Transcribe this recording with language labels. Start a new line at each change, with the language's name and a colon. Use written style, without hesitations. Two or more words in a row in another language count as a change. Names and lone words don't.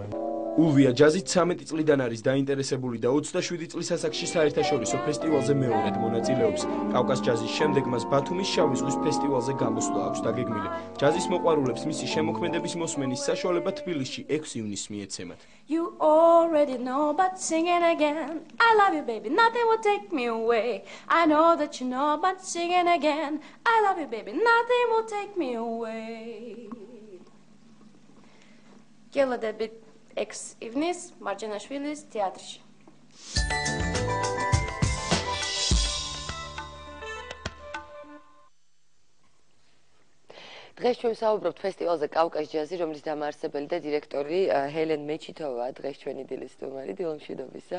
Georgian: ულვია ჯაზით 13 წლიდან არის დაინტერესებული და 27 წლის ასაკში საერთაშორისო ფესტივალზე მეორედ მონაწილეობს. კავკას ჯაზის შემდეგ მას ბათუმის შავი ზღვის ფესტივალზე გამოსვლა აქვს დაგეგმილი. ჯაზის მოყვარულებს მისი შემოქმედების მოსმენის საშუალება თბილისში 6 ივნისს მიეცემათ.
English: You already know, but sing it again. I love you, baby, nothing will take me away. I know that you know, but sing it again. I love you, baby, nothing will take me away.
Georgian: Gelodebit X ივნის მარჯანაშვილის თეატრში. დღეს ჩვენ ვსაუბრობთ ფესტივალზე კავკას ჯაზი, რომლის დამაარსებელი და დირექტორი ჰელენ მეჩითოვაა, დღეს ჩვენი დილის სტუმარი, დილომშვიდობისა.